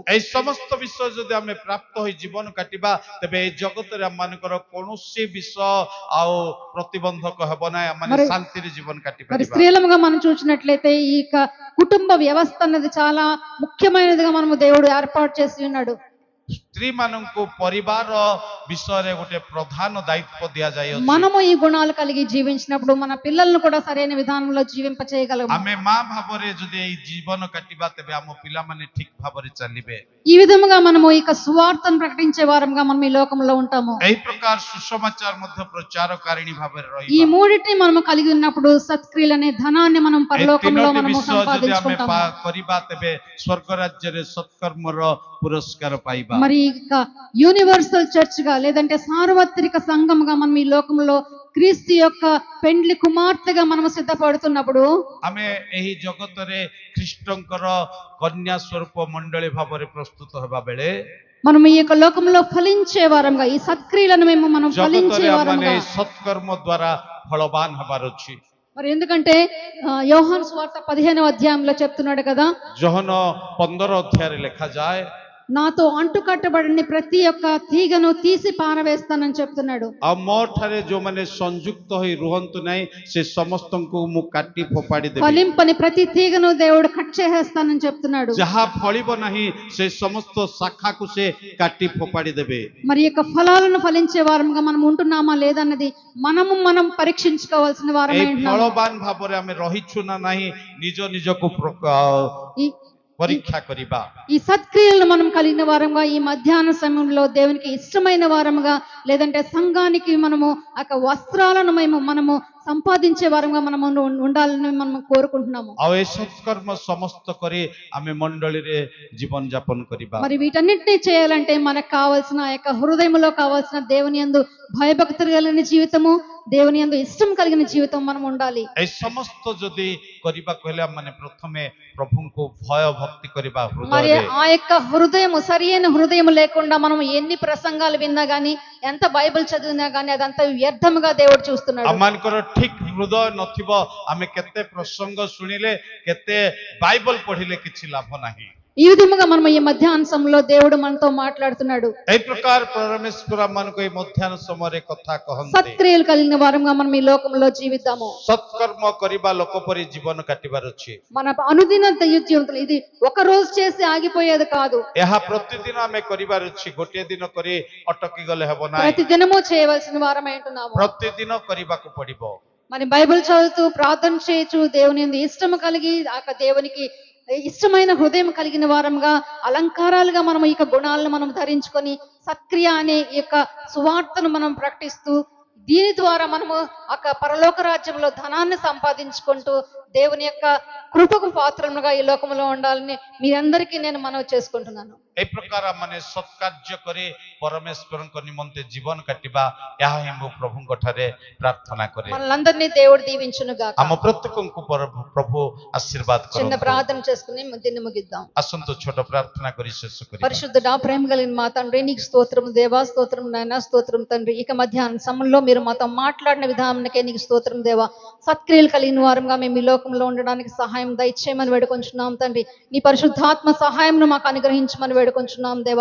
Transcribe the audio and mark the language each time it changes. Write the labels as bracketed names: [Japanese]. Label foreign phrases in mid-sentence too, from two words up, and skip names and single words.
[Odia] ଏହି ସମସ୍ତ ବିଷୟ ଯଦି ଆମେ ପ୍ରାପ୍ତ ହୋଇ ଜୀବନ କାଟିବା ତେବେ ଏହି ଜଗତର ଆମମାନଙ୍କର কୌଣସି ବିଷୟ ଆଉ ପ୍ରତିବନ୍ଧକ ହେବ ନାହିଁ। ଆମେ [Telugu] మరి- [Odia] ଶାନ୍ତିରେ ଜୀବନ କାଟି [Telugu] మరి [Odia] ପାରିବା। [Telugu] స్త్రీలముగా మనం చూసినట్లయితే ఈ యొక్క కుటుంబ వ్యవస్థ అనేది చాలా ముఖ్యమైనదిగా మనము దేవుడు ఏర్పాటు చేసి ఉన్నాడు. [Odia] ସ୍ତ୍ରୀ ମାନଙ୍କୁ ପରିବାର ବିଷୟରେ ଗୋଟେ ପ୍ରଧାନ ଦାୟିତ୍ୱ ଦିଆଯାଇଅଛି। [Telugu] మనము ఈ గుణాలు కలిగి జీవించినప్పుడు మన పిల్లలను కూడా సరైన విధానంలో జీవింప చేయగలము. [Odia] ଆମେ ମା ଭାବରେ ଯଦି ଏଇ ଜୀବନ କାଟିବା ତେବେ ଆମ ପିଲାମାନେ ଠିକ ଭାବରେ ଚାଲିବେ। [Telugu] ఈ విధముగా మనము ఇక సువార్తను ప్రకటించే వారంగా మనం ఈ లోకంలో ఉంటాము. [Odia] ଏହି ପ୍ରକାର ସୁସମାଚାର ମଧ୍ୟ ପ୍ରଚାରକାରିଣୀ ଭାବରେ [Telugu] ఈ [Odia] ରହିବା। [Telugu] మూడింటిని మనము కలిగి ఉన్నప్పుడు సత్క్రియలు అనే ధనాన్ని మనం [Odia] এই [Telugu] పరలోకంలో [Odia] ତିନୋଟି [Telugu] మనము [Odia] ବିଷୟ ଯଦି ଆମେ [Telugu] సంపాదించుకుంటాము. [Odia] କରିବା ତେବେ ସ୍ୱର୍ଗ ରାଜ୍ୟରେ ସତ୍କର୍ମର ପୁରସ୍କାର ପାଇବା। [Telugu] మరి ఇక [English] universal church [Telugu] గా లేదంటే సార్వత్రిక సంఘముగా మనం ఈ లోకంలో క్రీస్తు యొక్క పెండ్లి కుమార్తెగా మనము సిద్ధపడుతున్నప్పుడు [Odia] ଆମେ ଏହି ଜଗତରେ ଖ୍ରୀଷ୍ଟଙ୍କର କନ୍ୟା ସ୍ୱରୂପ ମଣ୍ଡଳୀ ଭାବରେ ପ୍ରସ୍ତୁତ ହେବା ବେଳେ [Telugu] మనం ఈ యొక్క లోకంలో ఫలించే వారంగా ఈ సత్క్రియలను మనం ఫలించే [Odia] ଜଗତରେ [Telugu] వారంగా [Odia] ଆମମାନେ ସତ୍କର୍ମ ଦ୍ୱାରା ଫଳବାନ ହେବାର ଅଛି। [Telugu] మరి ఎందుకంటే యోహాను సువార్త 15వ అధ్యాయంలో చెప్తున్నాడు కదా, [Odia] ଯୋହନ 15 ଅଧ୍ୟାୟରେ ଲେଖାଯାଏ, [Telugu] నాతో అంటుకట్టబడిన ప్రతి ఒక్క తీగను తీసి పారవేస్తానని చెప్తున్నాడు. [Odia] ଆଉ ମୋ ଠାରେ ଯୋଉମାନେ ସଂଯୁକ୍ତ ହୋଇ ରୁହନ୍ତୁ ନାହିଁ ସେ ସମସ୍ତଙ୍କୁ ମୁଁ କାଟି ଫୋପାଡ଼ି ଦେବି। [Telugu] ఫలింపని ప్రతి తీగను దేవుడు కట్ చేసేస్తానని చెప్తున్నాడు. [Odia] ଯାହା ଫଳିବ ନାହିଁ ସେ ସମସ୍ତ ଶାଖାକୁ ସେ କାଟି ଫୋପାଡ଼ି ଦେବେ। [Telugu] మరి యొక్క ఫలాలను ఫలించే వారముగా మనం ఉంటున్నామా లేదన్నది మనం పరీక్షించుకోవాల్సిన వారమై [Odia] ଏଇ [Telugu] ఉంటున్నాము. [Odia] ଫଳବାନ ଭାବରେ ଆମେ ରହିଛୁ ନା ନାହିଁ ନିଜ ନିଜକୁ [Telugu] ఈ- [Odia] ପରୀକ୍ଷା କରିବା। [Telugu] ఈ సత్క్రియలను మనం కలిగిన వారంగా ఈ మధ్యాహ్న సమయంలో దేవునికి ఇష్టమైన వారముగా, లేదంటే సంఘానికి మనము వస్త్రాలను మనము సంపాదించే వారంగా మనం ఉండాలని మనం కోరుకుంటున్నాము. [Odia] ଆଉ ଏ ସତ୍କର୍ମ ସମସ୍ତ କରି ଆମେ ମଣ୍ଡଳୀରେ ଜୀବନ ଯାପନ କରିବା। [Telugu] మరి వీటన్నిటినీ చేయాలంటే మనకు కావాల్సిన హృదయంలో కావాల్సిన దేవుని యందు భయభక్తులు కలిగిన జీవితము, దేవుని యందు ఇష్టం కలిగిన జీవితం మనం ఉండాలి. [Odia] ଏ ସମସ୍ତ ଯଦି କରିବାକୁ ହେଲେ ମାନେ ପ୍ରଥମେ ପ୍ରଭୁଙ୍କୁ ଭୟ ଭକ୍ତି କରିବା [Telugu] మరి [Odia] ହୃଦୟରେ। [Telugu] ఆ హృదయము, సరియైన హృదయం లేకుండా మనం ఎన్ని ప్రసంగాలు విన్నా గానీ, ఎంత బైబిల్ చదివినా గానీ అదంతా వ్యర్థముగా దేవుడు చూస్తున్నాడు. [Odia] ଆମମାନଙ୍କର ଠିକ ହୃଦୟ ନଥିବ, ଆମେ କେତେ ପ୍ରସଙ୍ଗ ଶୁଣିଲେ କେତେ ବାଇବଲ ପଢିଲେ କିଛି ଲାଭ ନାହିଁ। [Telugu] ఈ విధముగా మనం ఈ మధ్యాహ్న సమయంలో దేవుడు మనతో మాట్లాడుతున్నాడు. [Odia] ଏହି ପ୍ରକାର ପରମେଶ୍ୱର ଆମମାନଙ୍କୁ ଏଇ ମଧ୍ୟାହ୍ନ ସମୟରେ କଥା କହନ୍ତି। [Telugu] సత్క్రియలు కలిగిన వారంగా మనం ఈ లోకంలో జీవిద్దాము. [Odia] ସତ୍କର୍ମ କରିବା ଲୋକ ପରି ଜୀବନ କାଟିବାର ଅଛି। [Telugu] మన అనుదిన జీవితంలో ఇది ఒక రోజు చేసి ఆగిపోయేది కాదు. [Odia] ଏହା ପ୍ରତିଦିନ ଆମେ କରିବାର ଅଛି। ଗୋଟିଏ ଦିନ କରି ଅଟକି ଗଲେ ହେବ ନାହିଁ, [Telugu] ప్రతి దినము చేయవలసిన వారమై ఉంటున్నాము. [Odia] ପ୍ରତିଦିନ କରିବାକୁ ପଡିବ। [Telugu] మరి బైబిల్ చదువుతూ ప్రార్థన చేయొచ్చు, దేవుని యందు ఇష్టము కలిగి దేవునికి ఇష్టమైన హృదయం కలిగిన వారంగా, అలంకారాలుగా మనం ఈ గుణాలను మనం ధరించుకొని సత్క్రియ అనే ఈ సువార్తను మనం ప్రకటిస్తూ దీని ద్వారా మనము పరలోక రాజ్యంలో ధనాన్ని సంపాదించుకుంటూ దేవుని యొక్క కృపకు పాత్రలుగా ఈ లోకంలో ఉండాలని మీరందరికీ నేను మనవి చేసుకుంటున్నాను. [Odia] এই ପ୍ରକାର ମାନେ ସତ୍କାର୍ଯ୍ୟ କରି ପରମେଶ୍ୱରଙ୍କ ନିମନ୍ତେ ଜୀବନ କାଟିବା, ଏହା ହିଁ ମୁଁ ପ୍ରଭୁଙ୍କ ଠାରେ ପ୍ରାର୍ଥନା କରେ। [Telugu] మనలందరినీ దేవుడు దీవించును గాక. [Odia] ଆମ ପ୍ରତ୍ୟେକଙ୍କୁ ପ୍ରଭୁ ଆଶୀର୍ବାଦ [Telugu] చిన్న [Odia] କରନ୍ତୁ। [Telugu] ప్రార్థన చేసుకుని దీన్ని ముగిద్దాం. [Odia] ଆସନ୍ତୁ ଛୋଟ ପ୍ରାର୍ଥନା କରି ଶେଷ କରିବା। [Telugu] పరిశుద్ధుడా, ప్రేమ కలిగిన మా తండ్రి, నీకు స్తోత్రం దేవా, స్తోత్రం నాయన, స్తోత్రం తండ్రి. ఇక మధ్యాహ్న సమయంలో మీరు మాతో మాట్లాడిన విధానానికే నీకు స్తోత్రం దేవా. సత్క్రియలు కలిగిన వారంగా మేము ఈ లోకంలో ఉండడానికి సహాయం దయచేయమని వేడుకొంచున్నాం తండ్రి. నీ పరిశుద్ధాత్మ సహాయంను మాకు అనుగ్రహించమని వేడుకొంచున్నాం దేవా.